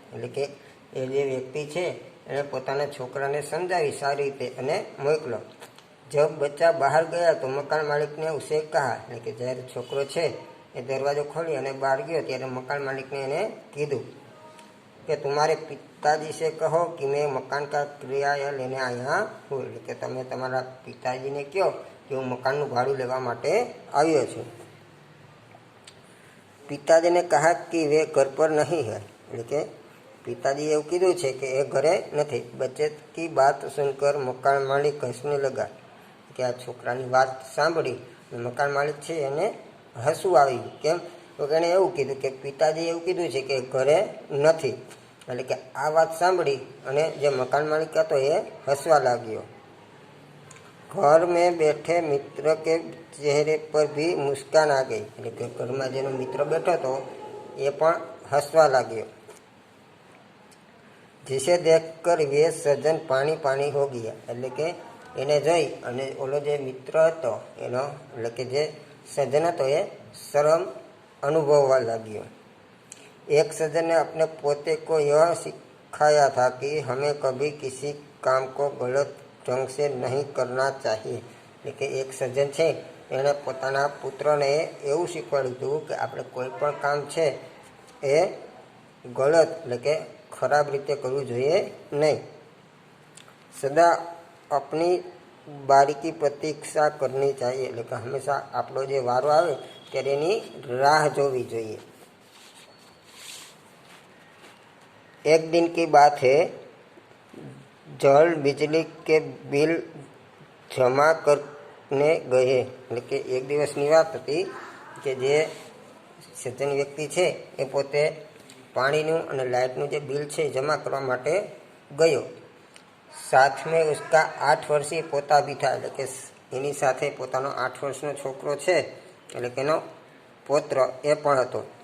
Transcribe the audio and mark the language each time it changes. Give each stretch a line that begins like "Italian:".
Gujarati: એટલે કે એ જે વ્યક્તિ છે એણે પોતાના છોકરાને સમજાવી સારી રીતે અને મોકલો।
Hindi: जब बच्चा बाहर गया तो मकान मालिक ने उसे कहा,
Gujarati: એટલે કે જ્યારે છોકરો છે એ દરવાજો ખોલી અને બહાર ગયો ત્યારે મકાન માલિકને એને કીધું કે
Hindi: तुम्हारे पिताजी से कहो कि मैं मकान का किराया लेने आया हूँ।
Gujarati: એટલે કે તમે તમારા પિતાજીને કહો કે હું મકાનનું ભાડું લેવા માટે આવ્યો છું।
Hindi: पिताजी ने कहा कि वे घर पर नहीं है।
Gujarati: એટલે કે पिताजी એવું કીધું છે કે એ ઘરે નથી।
Hindi: बच्चे की बात सुनकर मकान मालिक हंसने लगा।
Gujarati: કે આ છોકરાની વાત સાંભળી મકાન માલિક છે એને હસવું આવી ગયું। કેમ તો એણે એવું કીધું કે પિતાજી એવું કીધું છે કે ઘરે નથી। એટલે કે આ વાત સાંભળી અને જે મકાન માલિક હતો એ હસવા લાગ્યો।
Hindi: घर में बैठे मित्र के चेहरे पर भी मुस्कान आ गई।
Gujarati: એટલે કે ઘરમાં જેનો મિત્ર બેઠો હતો એ પણ હસવા लाग्यो।
Hindi: जिसे देखकर वे सज्जन पानी पानी हो गया।
Gujarati: એટલે કે એને જોઈ અને ઓલો જે મિત્ર હતો એનો એટલે કે જે સજ્જન હતો એ શરમ અનુભવવા લાગ્યો।
Hindi: एक सज्जन ने अपने पोते को यह सिखाया था कि हमें कभी किसी काम को गलत ढंग से नहीं करना चाहिए।
Gujarati: એટલે કે એક સજ્જન છે એણે પોતાના પુત્રને એવું શીખવાડ્યું હતું કે આપણે કોઈ પણ કામ છે એ ગલત એટલે કે ખરાબ રીતે કરવું જોઈએ નહીં।
Hindi: સદા अपनी बारी की प्रतीक्षा करनी चाहिए।
Gujarati: એટલે કે હંમેશા આપણો જે વારો આવે ત્યારે એની રાહ જોવી જોઈએ।
Hindi: एक दिन की बात है, जल बिजली के बिल जमा करने गए।
Gujarati: એટલે કે એક દિવસની વાત હતી કે જે સજ્જન વ્યક્તિ છે એ પોતે પાણીનું અને લાઇટનું જે બિલ છે જમા કરવા માટે ગયો।
Hindi: साथ में उसका 8 वर्षीय पोता भी था।
Gujarati: એટલે કે એની સાથે પોતાનો 8 વર્ષનો છોકરો છે એટલે કે એનો પોત્ર એ પણ હતો।